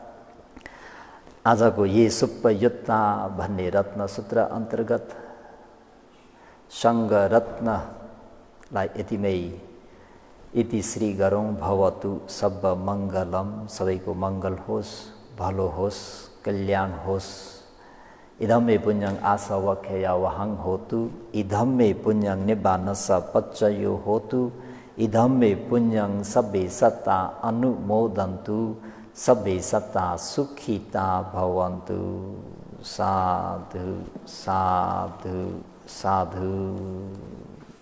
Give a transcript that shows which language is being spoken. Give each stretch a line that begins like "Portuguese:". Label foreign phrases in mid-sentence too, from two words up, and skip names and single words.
Nepali: आजको
Pali: ये सुप्पयुत्ता
Nepali: भन्ने रत्नसूत्र अन्तर्गत सङ्घ रत्नलाई यतिमै इतिश्री गरौँ।
Pali: भवतु सब मङ्गलम,
Nepali: सबैको मङ्गल होस्, भलो होस्, कल्याण होस्।
Pali: इदं मे पुण्यं आसवख्यया वहं होतु, इदं मे पुण्यं निब्बानस पच्चयो होतु, इदं मे पुण्यं सब्बे सत्ता अनुमोदन्तु, सब्बे सत्ता सुखिता भवन्तु। साधु साधु साधु।